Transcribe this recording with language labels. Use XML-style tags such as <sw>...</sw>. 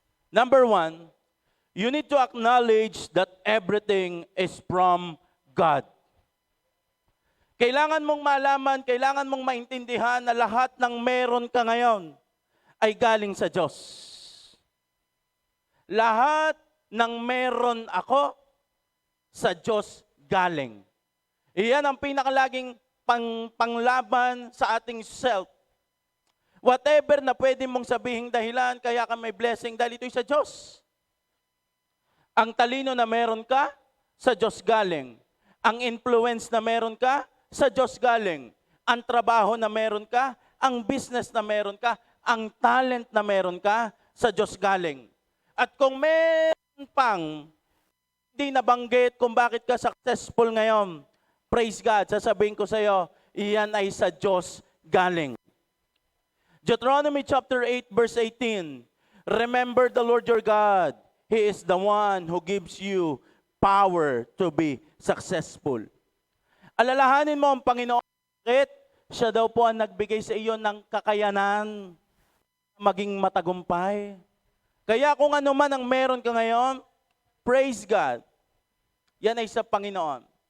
<en>Number 1, you need to acknowledge that everything is from God.</en> <tl>Kailangan mong malaman, kailangan mong maintindihan na lahat ng meron ka ngayon ay galing sa Diyos. Lahat ng meron ako, sa Diyos galing. Iyan ang pinakalaging panglaban sa ating self. Whatever na pwede mong sabihing dahilan, kaya ka may blessing dahil ito'y sa Diyos. Ang talino na meron ka, sa Diyos galing. Ang influence na meron ka, sa Diyos galing. Ang trabaho na meron ka, ang business na meron ka, ang talent na meron ka, sa Diyos galing. At kung meron pang hindi nabanggit kung bakit ka successful ngayon,</tl> <en>praise God,</en> <tl>sasabihin ko sa iyo, iyan ay sa Diyos galing.</tl> <en>Deuteronomy chapter 8 verse 18, remember the Lord your God. He is the one who gives you power to be successful.</en> <tl>Alalahanin mo ang Panginoon, bakit? Siya daw po ang nagbigay sa iyo ng kakayanan maging matagumpay. Kaya kung ano man ang meron ka ngayon,</tl> <en>praise God.</en> <tl>Yan ay sa Panginoon.</tl>